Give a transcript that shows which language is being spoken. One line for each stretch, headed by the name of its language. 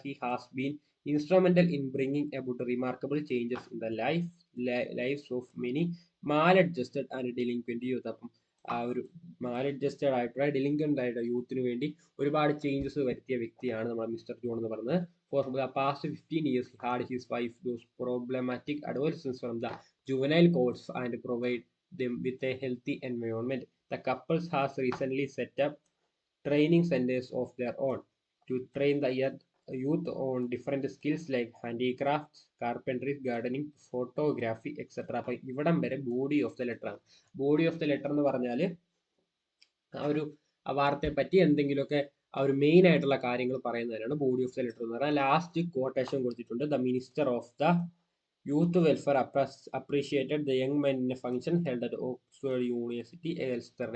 English: He has been instrumental in bringing about remarkable changes in the lifes of many maladjusted and delinquent youth.
Malayalam: അപ്പം ആ ഒരു മാലഡ്ജസ്റ്റഡ് ആയിട്ടുള്ള ഡെലിൻക്വന്റ് ആയിട്ടുള്ള യൂത്തിന് വേണ്ടി ഒരുപാട് ചേഞ്ചസ് വരുത്തിയ വ്യക്തിയാണ് നമ്മുടെ മിസ്റ്റർ ജോൺ എന്ന് പറയുന്നത്.
English: For the past 15 years, he had his wife those problematic adolescents from the juvenile courts and provide them with a healthy environment. The couple has recently set up training centers of their own to train the youth on different skills like handicrafts, carpentry, gardening, photography, etc.
Malayalam: അപ്പം ഇവിടം വരെ body of the letter ആണ്. Body of the letter എന്ന് പറഞ്ഞാൽ ആ ഒരു വാർത്തയെ പറ്റി എന്തെങ്കിലുമൊക്കെ ആ ഒരു മെയിൻ ആയിട്ടുള്ള കാര്യങ്ങൾ പറയുന്നതിനാണ് ബോഡി ഓഫ് ദ ലെറ്റർ എന്ന് പറഞ്ഞാൽ.
English: Last quotation കൊടുത്തിട്ടുണ്ട്. The minister of the youth welfare appreciated the young men in a function held at Oxford University Elster.